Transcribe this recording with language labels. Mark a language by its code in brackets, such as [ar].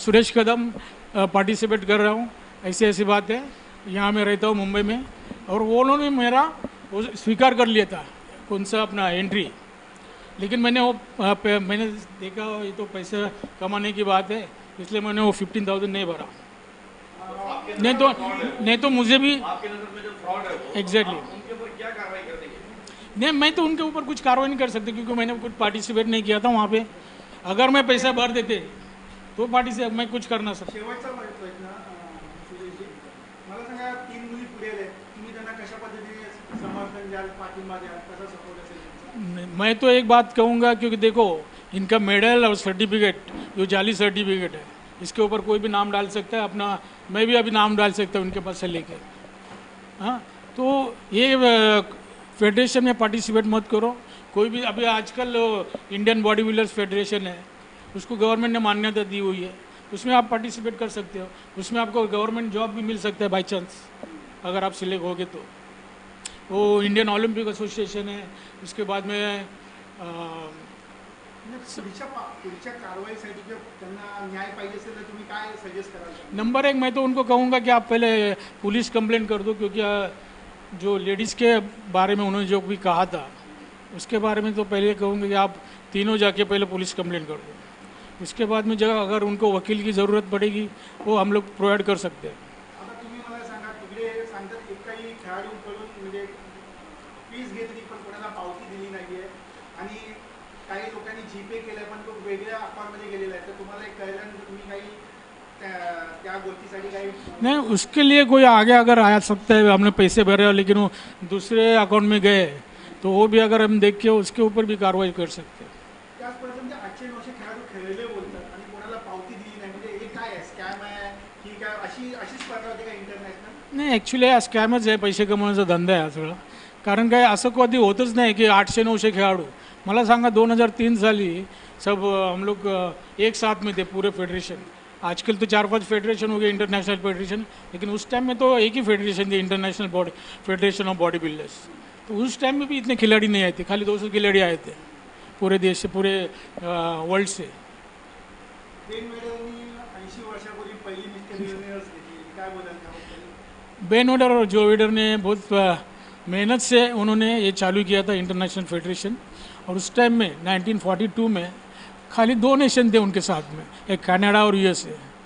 [hi] सुरेश कदम participate कर रहा हूँ, ऐसी ऐसी बात है, यहाँ मैं रहता हूँ मुंबई में, और वो उन्होंने मेरा वो स्वीकार कर लिया था कौन सा अपना एंट्री, लेकिन मैंने मैंने देखा ये तो पैसे कमाने की बात है, इसलिए मैंने वो 15,000 नहीं भरा। नहीं तो मुझे भी एग्जैक्टली नहीं, मैं तो उनके ऊपर कुछ कार्रवाई नहीं कर सकती क्योंकि मैंने कुछ पार्टिसिपेट नहीं किया था वहाँ पे। अगर मैं पैसा भर देते तो पार्टिसिपेट मैं कुछ कर ना सकता। [mr] शेवटचा प्रश्न सुरेशजी, मला सांगा 3 मुली पुढे आल्या, तुम्ही त्यांना कशा पद्धतीने समर्थन द्याल, पाठिंबा द्याल, कसा सपोर्ट असेल तुमचा? [hi] मैं तो एक बात कहूँगा, क्योंकि देखो इनका मेडल और सर्टिफिकेट जो जाली सर्टिफिकेट है, इसके ऊपर कोई भी नाम डाल सकता है अपना, मैं भी अभी नाम डाल सकता हूँ उनके पास से लेके। हाँ, तो ये फेडरेशन में पार्टिसिपेट मत करो कोई भी। अभी आजकल इंडियन बॉडी बिल्डर्स फेडरेशन है, उसको गवर्नमेंट ने मान्यता दी हुई है, उसमें आप पार्टिसिपेट कर सकते हो, उसमें आपको गवर्नमेंट जॉब भी मिल सकता है बाई चांस अगर आप सिलेक्ट होगे तो। वो इंडियन ओलंपिक एसोसिएशन है, उसके बाद में [mr] पुढच्या कारवाईसाठी जर त्यांना न्याय पाहिजे असेल तर तुम्ही काय सजेस्ट कराल? [hi] नंबर एक मैं तो उनको कहूँगा कि आप पहले पुलिस कंप्लेंट कर दो, क्योंकि जो लेडीज़ के बारे में उन्होंने जो भी कहा था उसके बारे में तो पहले कहूँगा कि आप तीनों जाके पहले पुलिस कंप्लेंट कर दो। उसके बाद में जगह अगर उनको वकील की ज़रूरत पड़ेगी वो हम लोग प्रोवाइड कर सकते हैं। [mr] आता तुम्ही मला सांगा, तिकडे सांगतात एकही खेळाडूकडून म्हणजे फीस घेतली पण कोणाला पावती दिली नाहीये आणि काही लोकांनी जीपे केलं पण तो वेगळ्या अकाउंटमध्ये गेलेला आहे, तर तुम्हाला एक कळल्यानंतर तुम्ही काही त्या गोष्टीसाठी काही [hi] नहीं, उसके लिए कोई आगे अगर आ सकता है, हमने पैसे भरे और लेकिन वो दूसरे अकाउंट में गए तो वो भी अगर हम देख के उसके ऊपर भी कार्रवाई कर सकते हैं। [mr] त्याच पद्धतीने 800-900 खेळाडू खेळले बोलतात आणि कोणाला पावती दिली नाही, म्हणजे हे काय आहे, स्कॅम आहे की काय? अशी स्पर्धा होते का इंटरनॅशनल? नाही, ॲक्च्युली हा स्कॅमच आहे, पैसे कमवण्याचा धंदा आहे हा सगळा। कारण काय असं कधी होतच नाही की 800-900 खेळाडू। मला सांगा 2003 साली [hi] सब हम लोग एक साथ में थे पूरे फेडरेशन। आजकल तो 4-5 फेडरेशन हो गए इंटरनेशनल फेडरेशन, लेकिन उस टाइम में तो एक ही फेडरेशन थी, international body federation of body builders. तो उस टाइम में भी इतने खिलाड़ी नहीं आए थे, खाली 200 खिलाड़ी आए थे पूरे देश से, पूरे वर्ल्ड से। [mr] बेन वेडरनी 80 वर्षापूर्वी पहिली मिस्टर युनिव्हर्स घेतली, काय बोलाल त्याबद्दल? [hi] बेन वेडर और जो वेडर ने बहुत मेहनत से उन्होंने ये चालू किया था इंटरनेशनल फेडरेशन, और उस टाइम में 1942 में खाली 2 नेशन थे उनके साथ में, एक कनाडा और यूएसए।